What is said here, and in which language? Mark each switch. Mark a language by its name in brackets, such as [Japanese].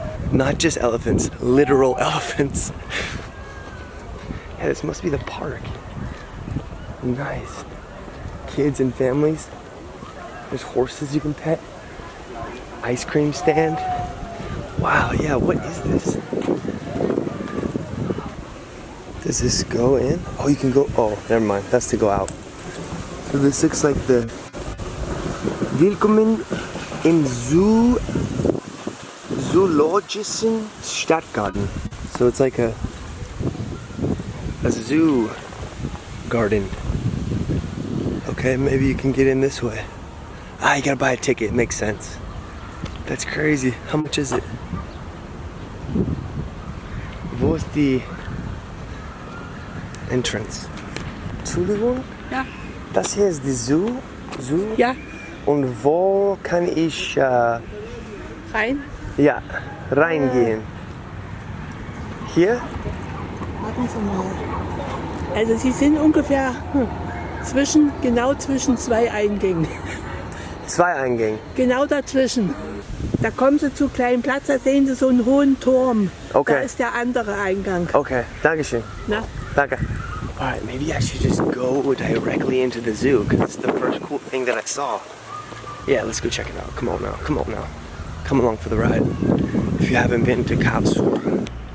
[English] Not just elephants, literal elephants. Yeah, this must be the park. Nice. Kids and families. There's horses you can pet. Ice cream stand. Wow, yeah, what is this? Does this go in? Oh, you can go, oh, never mind, that's to go out. So this looks like the [German] Willkommen im Zoologischen Stadtgarten. [English] So it's like a zoo garden. Okay, maybe you can get in this way. Ah, you gotta buy a ticket, makes sense. That's crazy. How much is it? [German] Wo ist die entrance? Entschuldigung? Ja. Das hier ist die Zoo? Ja. Und wo kann ich Rein? ja, reingehen? Hier? Warten Sie mal. Also Sie sind ungefähr genau zwischen zwei Eingängen. 2 Eingänge. Genau dazwischen. Da kommen Sie zu kleinen Platz, da sehen Sie so einen hohen Turm. Okay. Da ist der andere Eingang. Okay, Dankeschön. Na? Danke. [English] Alright, maybe I should just go directly into the zoo because it's the first cool thing that I saw. Yeah, let's go check it out. Come on now, come on now. Come along for the ride. If you haven't been to Karlsruhe.